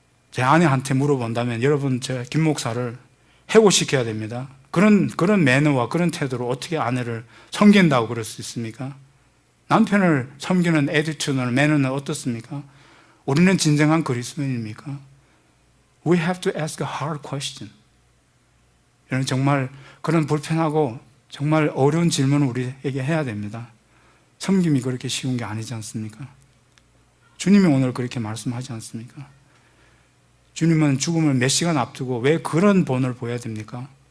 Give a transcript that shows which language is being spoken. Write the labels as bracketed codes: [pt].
[ko] 제 아내한테 물어본다면 여러분, 제 김 목사를 해고시켜야 됩니다. 그런 매너와 그런 태도로 어떻게 아내를 섬긴다고 그럴 수 있습니까? 남편을 섬기는 애티튜드는 매너는 어떻습니까? 우리는 진정한 그리스도인입니까? [en] We have to ask a hard question. [ko] 여러분, 정말 그런 불편하고 정말 어려운 질문을 우리에게 해야 됩니다. 섬김이 그렇게 쉬운 게 아니지 않습니까? 주님이 오늘 그렇게 말씀하지 않습니까? 주님은 죽음을 몇 시간 앞두고 왜 그런 본을 보여야 됩니까?